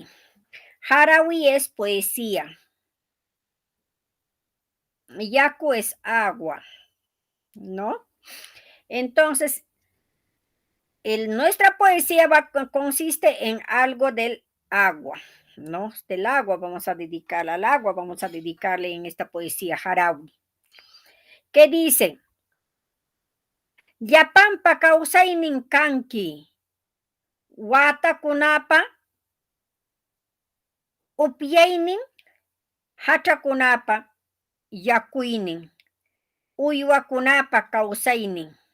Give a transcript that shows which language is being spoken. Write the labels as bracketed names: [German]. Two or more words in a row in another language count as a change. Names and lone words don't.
[Spanish] Harawi es poesía. Yaku es agua, ¿no? Entonces, nuestra poesía consiste en algo del agua, ¿no? Del agua vamos a dedicar al agua, vamos a dedicarle en esta poesía Harawi. ¿Qué dice? [Quechua] Yapampa kawsaynin kanki, watakunapa, upyaynin, hachakunapa, yakuynin, uywakunapa kawsaynin.